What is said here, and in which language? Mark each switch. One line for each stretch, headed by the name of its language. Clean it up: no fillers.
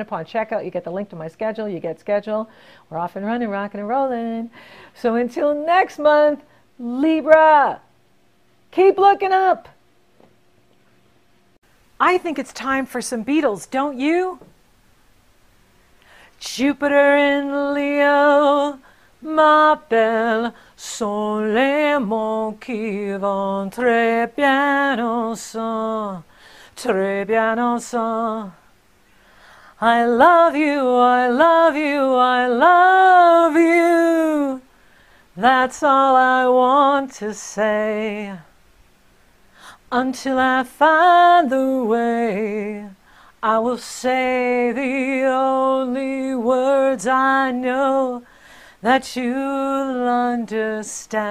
English: Upon checkout, you get the link to my schedule. You get scheduled. We're off and running, rocking and rolling. So until next month, Libra, keep looking up. I think it's time for some Beatles, don't you? Jupiter in Leo,
French: ma belle, sont les mots qui vont très bien ensemble, très bien ensemble.
English: I love you, I love you, I love you. That's all I want to say. Until I find the way, I will say the only words I know that you'll understand.